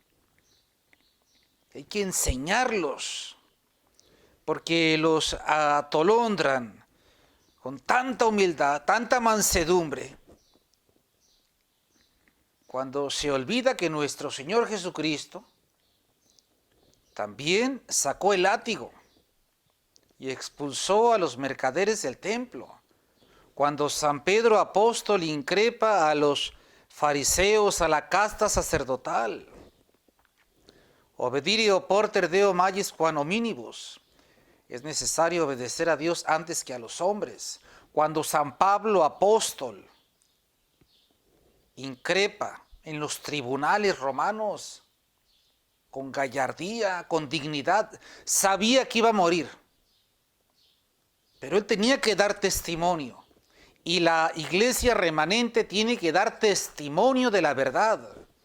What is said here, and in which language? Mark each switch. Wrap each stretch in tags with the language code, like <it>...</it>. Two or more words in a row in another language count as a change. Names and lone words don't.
<es>Hay que enseñarlos, porque los atolondran con tanta humildad, tanta mansedumbre, cuando se olvida que nuestro Señor Jesucristo también sacó el látigo y expulsó a los mercaderes del templo. Cuando San Pedro apóstol increpa a los fariseos, a la casta sacerdotal,</es> <la>obedire porter deo magis quam hominibus.</la> <es>Es necesario obedecer a Dios antes que a los hombres. Cuando San Pablo apóstol increpa en los tribunales romanos con gallardía, con dignidad, sabía que iba a morir, pero él tenía que dar testimonio, y la iglesia remanente tiene que dar testimonio de la verdad.</es>